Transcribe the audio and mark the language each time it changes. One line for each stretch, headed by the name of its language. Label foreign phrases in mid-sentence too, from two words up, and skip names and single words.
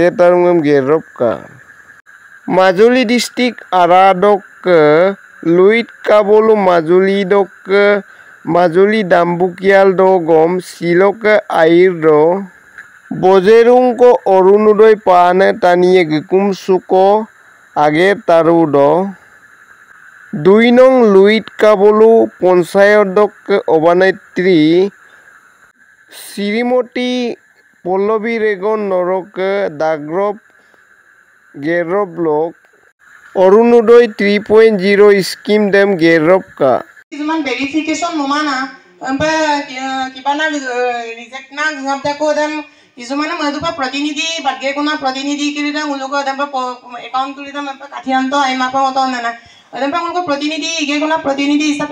Mising: Tarungam Geropka Majuli District Aradok Luit Kabolo Majuli Dok Majuli Dambukial Dogom Siloke Airdo Bozerungko Orunodoy Pane Taniye Gikum Suko Age Tarudo Duinong Luit Kabolo Ponsayodok Obanetri Sirimoti Polobi Regon Norok Dagrop Geroblok Orunodoy 3.0 Scheme Dem Geropka কিছুমান ভেৰিফিকেশ্যন নোমানা কিবা ৰিজেক্ট না ঘাপদাকো দেম কিছুমানে মধুপা প্ৰতিনিধি বাগে কোনা প্ৰতিনিধি কিৰিদা উলোক দেম একাউণ্ট তুলিদম কাঠিয়ান্ত আইমাপা মত না দেম উলোক প্ৰতিনিধি ইগে কোনা
Assamese: প্ৰতিনিধি হিচাপে